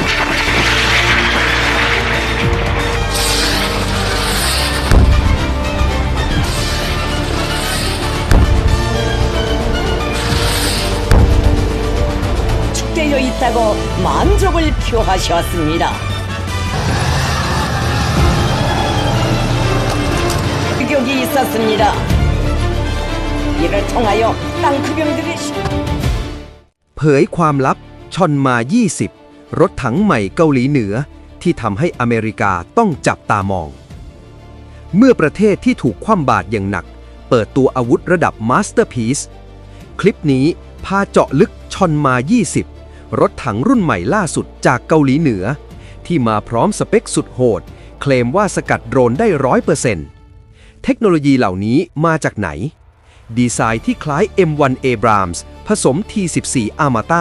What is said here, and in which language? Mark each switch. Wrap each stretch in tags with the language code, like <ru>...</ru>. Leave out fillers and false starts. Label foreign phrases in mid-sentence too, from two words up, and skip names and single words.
<ko>축되어 있다고 만족을 표하셨습니다. 격이 있었습니다. 이를 통하여 땅크병들이</ko> <th>เผยความลับชอนมา 20 รถถังใหม่เกาหลีเหนือที่ทำให้อเมริกาต้องจับตามอง เมื่อประเทศที่ถูกคว่ำบาตรอย่างหนักเปิดตัวอาวุธระดับมาสเตอร์พีซคลิปนี้พาเจาะลึกชอนมา 20 รถถังรุ่นใหม่ล่าสุดจากเกาหลีเหนือที่มาพร้อมสเปคสุดโหดเคลมว่าสกัดโดรนได้ 100%เทคโนโลยีเหล่านี้มาจากไหนดีไซน์ที่คล้าย M1 Abrams ผสม T14 Armata</th>